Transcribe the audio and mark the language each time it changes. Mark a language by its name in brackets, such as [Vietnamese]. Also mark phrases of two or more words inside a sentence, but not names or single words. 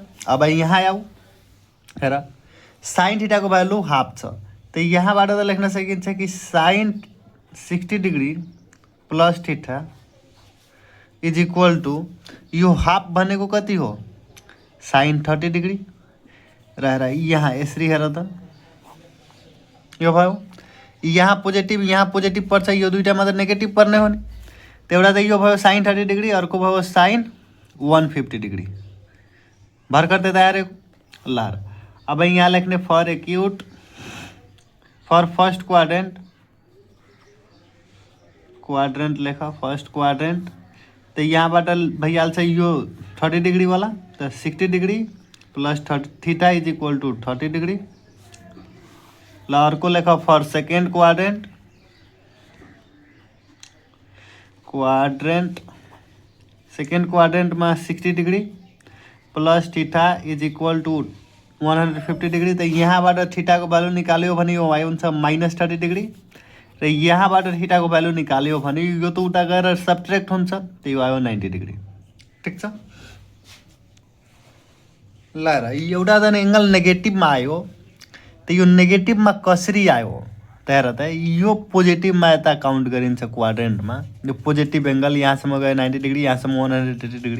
[Nepali] अब यहाँ आऊ हेर [English] sine thetako value half [Nepali] छ त यहाँबाट त लेख्न सकिन्छ कि [English] sine 60 degree plus theta is equal to [Nepali] यो हाफ भनेको कति हो [English] sine 30 degree [Nepali] र यहाँ यसरी हेर त यो भयो, यहाँ पोजिटिभ पर्छ, यो दुईटामा त नेगेटिभ पर्ने हो नि। त एउटा त यो भयो [English] sine 30 degree, [Nepali] अर्को भयो [English] sine 150 degree. [Nepali] भर्खर त आएको ल। अब यहाँ लेख्ने [English] for acute for first quadrant [Nepali] लेख [English] first quadrant. [Nepali] तो यहाँबाट भइहाल्छ यो 30 डिग्री वाला, तो [English] 60 degree plus theta is equal to 30 degree. [Nepali] ल अर्को लेख [English] for second second quadrant में 60 degree plus theta is equal to 150 degree. [Nepali] तो यहाँबाट थीटा को भ्यालु निकाल्यो भने यो हुन्छ -30 डिग्री र यहाँबाट थीटा को भ्यालु निकाल्यो भने यो त उता गएर सब्ट्र्याक्ट हुन्छ, त्यो आयो 90 डिग्री। ठिक छ। ल र एउटा त एंगल नेगेटिभमा आयो, त यो नेगेटिभमा कसरी आयो त हेर त यो पोजिटिभमा यता काउन्ट गरिन्छ क्वाड्रेन्टमा, यो [English] positive angle [Nepali] यहाँसम्म गयो 90 डिग्री, यहाँसम्म 180 डिग्री।